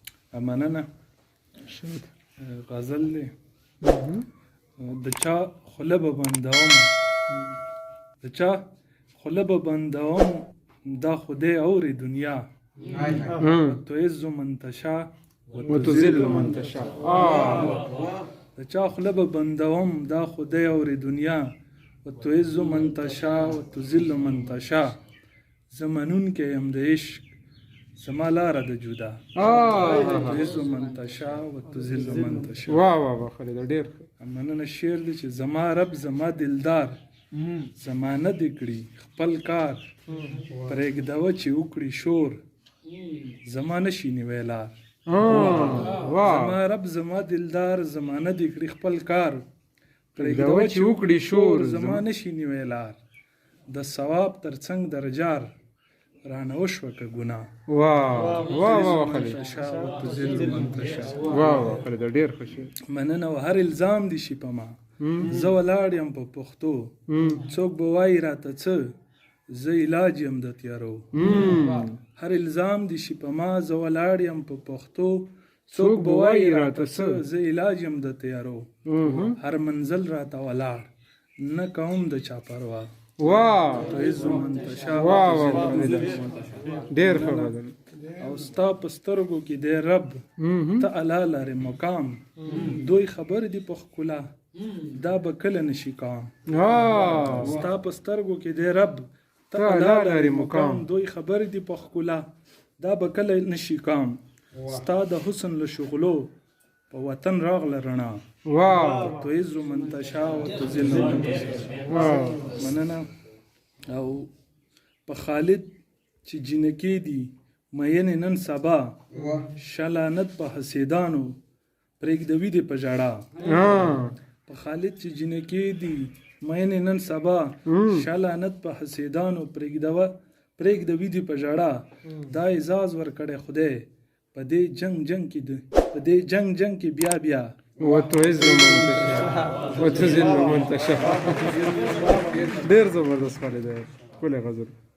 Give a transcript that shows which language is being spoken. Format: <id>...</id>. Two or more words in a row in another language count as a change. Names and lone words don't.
<ps>مننه. غزل دی. د چا خوله به بندوم، د چا خوله به بندوم، دا خدای اوري دنیا.</ps> <ar>تعز من تشاء وتذل من تشاء.</ar> <ps>د چا خوله به بندوم، دا خدای اوري دنیا.</ps> <ar>وتعز من تشاء وتذل من تشاء.</ar> <ps>زمانون کې یم د عشق زما لاره د جدا.</ps> <ar>تعز من تشاء وتذل من تشاء.</ar> <ps>واه واه واه خالد ډېر مننه. شعر دی چې زما رب زما دلدار، زمانه دې کړي خپل کار، پرېږدوه چې وکړي شور، زما نشي نیوی لار. زما رب زما دلدار، زمانه دې کړي خپل کار، پرېږدوه چې وکړي شور، زما نشي نیوی لار. د ثواب تر څنګ درجار، رانه وشوه که ګناه. واه واه واه خالد.</ps> <ar>وتذل من تشاء.</ar> <ps>واه واه خالد ډېر ښه شعر. مننه. او هر الزام دي شي په ما، زه ولاړ یم په پښتو. څوک به وایي راته څه، زه علاج یم د تیارو. هر الزام دي شي په ما، زه ولاړ یم په پښتو. څوک به وایي راته څه، زه علاج یم د تیارو. هر منزل راته ولاړ، نه کوم د چا پروا. واه</ps> <ar>تعز من تشاء.</ar> <ps>واه واه ډېر ښه غزل. او ستا په سترګو کې دی رب، ته اعلی لرې مقام. دوی خبر دي په ښکلا، دا به کله نشي کام. ستا په سترګو کې دی رب، ته اعلی لرې مقام. دوی خبر دي په ښکلا، دا به کله نشي کام. ستا د حسن له شغلو په وطن راغله رڼا.</ps> <ar>تعز من تشاء وتذل من تشاء.</ar> <ps>مننه. او په خالد چې جنکې دي مینې نن سبا، شلانت په حسیدانو پرېږدوي دې په ژړا. په خالد چې جنکې دي مینې نن سبا، شلانت په حسیدانو پرېږدوي دې په ژړا. دا اعزاز ورکړی خدای په دې جنګ کې بیا بیا.</ps> <ar>وتعز من تشاء وتذل من تشاء.</ar> <ps>ډېر زبردست خالد ښکلی غزل.</ps>